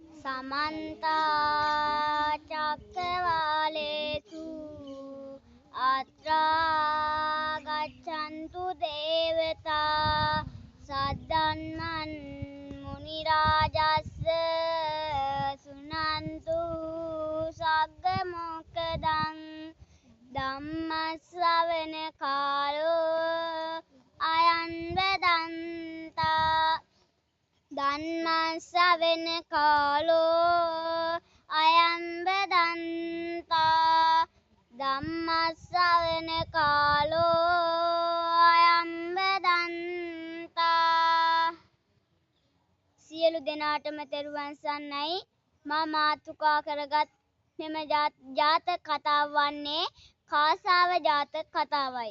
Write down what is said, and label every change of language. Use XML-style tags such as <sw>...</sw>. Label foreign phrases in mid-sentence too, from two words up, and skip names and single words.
<pi>समन्ता चक्रवालेषु अत्रा गच्छन्तु देवता सद्धम्मं मुनिराजस्य शृण्वन्तु सग्गमोक्खदं ධම්මස්සවන කාලෝ අයං වදන්තා ධම්මස්සවන කාලෝ අයං වදන්තා ධම්මස්සවන කාලෝ අයං වදන්තා</pi> <si>සියලු දෙනාටම තෙරුවන් සරණයි මා මාතුකා කරගත් මෙම ජාතක කතාව වන්නේ කාසාව ජාතක කතාවයි.</si>